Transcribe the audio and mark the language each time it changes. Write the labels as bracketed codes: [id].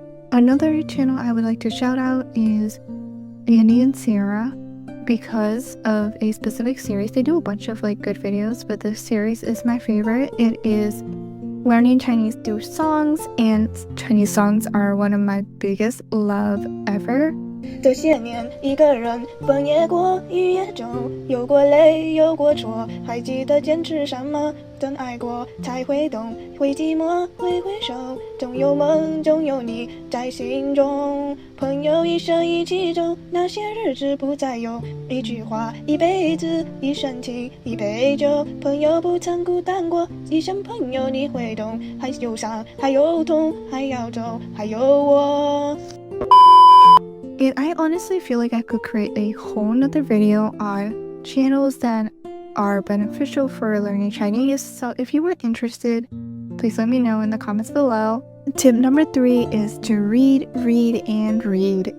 [en] Another channel I would like to shout out is Andy and Sarah. Because of a specific series. They do a bunch of good videos, but this series is my favorite. It is learning Chinese through songs, and Chinese songs are one of my biggest love ever. [zh] 这些年一个人风也过雨也走，有过泪有过错，还记得坚持什么，真爱过才会懂，会寂寞会回首，总有梦总有你在心中，朋友一生一起走，那些日子不再有，一句话一辈子，一生情一杯酒，朋友不曾孤单过，一生朋友你会懂，还有伤还有痛，还要走，还有我。 [en] And I honestly feel like I could create a whole nother video on channels that are beneficial for learning Chinese. So if you were interested, please let me know in the comments below. Tip number 3 is to read, and read.